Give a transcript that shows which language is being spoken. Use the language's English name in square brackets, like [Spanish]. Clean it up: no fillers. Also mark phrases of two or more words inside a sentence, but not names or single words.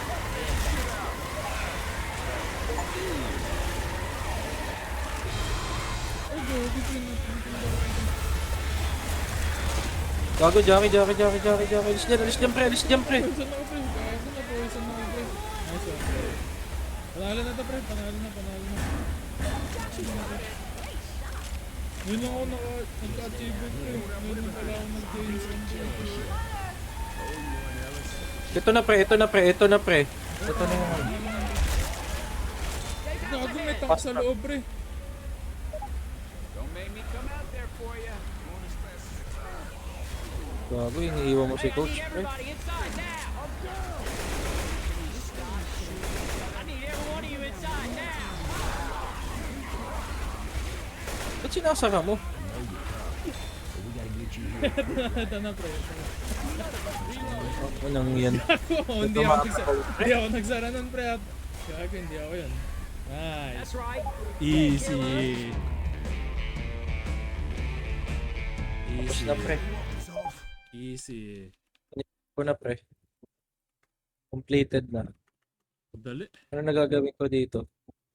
[Filipino] Ay, gabi, pre. Gago, Jackie. Alis dyan, pre. Poison ako, pre. Gago na, poison ako, pre. [English] Nice one, [Filipino] pre. Panalo na to, pre. Panalo na. Yun lang ako nagka-achievement, pre. Ngayon lang pala ako nag- [English] gains one, [Filipino] pre. Ito na, pre. Ito na yung ano. Gago, may tank sa loob, pre. [English] Don't make me come out there for you. [Filipino] Gago, iniiwan mo si coach, pre. [English] Everybody inside now. I need every one of you inside now. [Filipino] Ba't sinasara mo? Ito na, pre. Anong yan? Hindi ako nagsara nun, pre. Gago, hindi ako yun. [English] Nice. That's right. Easy. [Filipino] Tapos na, pre. Easy. Ako na, pre. Completed na. Dali. Ano nagagawin ko dito?